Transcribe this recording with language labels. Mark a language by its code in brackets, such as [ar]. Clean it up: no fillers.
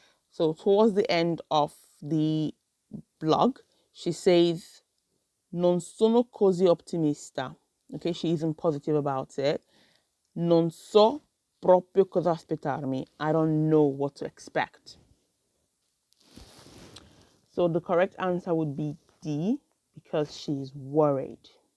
[en] So towards the end of the blog, she says, [it] non sono così ottimista. [en] Okay, she isn't positive about it. [it] Non so proprio cosa aspettarmi. [en] I don't know what to expect. So the correct answer would be D, because she's worried.